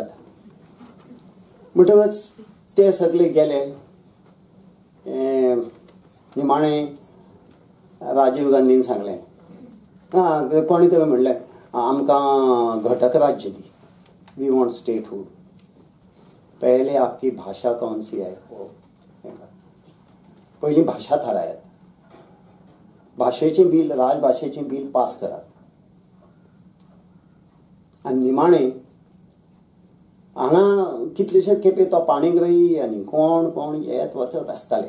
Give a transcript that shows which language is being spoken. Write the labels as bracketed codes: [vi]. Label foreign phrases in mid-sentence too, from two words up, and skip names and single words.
[kok] म्हणटकच ते सगळे गेले. निमाणें राजीव गांधीन सांगलें, कोणी तरी म्हणलें आमकां घटक राज्य दी, [en] we want statehood. [hi] पहले आपकी भाषा कौन सी है वो [kok] पयलीं भाशा थारायात. भाशेचें बील, राजभाशेचें बील पास करात. आनी निमाणें हांगा कितलेशेच खेपे तो पाणीग्रही आनी कोण येत वचत आसताले.